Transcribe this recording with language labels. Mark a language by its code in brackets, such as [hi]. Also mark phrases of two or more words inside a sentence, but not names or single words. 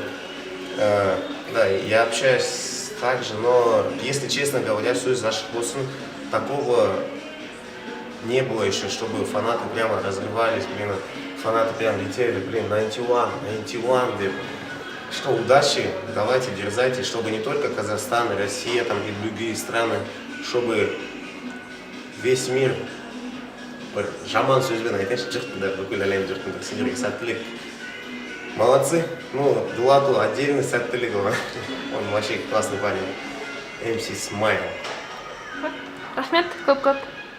[ru] Да, я общаюсь также, но если честно говоря, все из наших болсын, такого не было еще, чтобы фанаты прямо разрывались, блин, фанаты прям летели, блин, 91, блин. Что, удачи, давайте, дерзайте, чтобы не только Казахстан, Россия там, и другие страны, чтобы весь мир [kk] жаман сөзбен айтайыншы жұрттың да бүкіл әлем жұрттың сендерге сәттілік. [ru] Молодцы, ну, Дулату отдельный сәттілік, он вообще классный парень. MC Smile. [kk] Рахмет, көп-көп.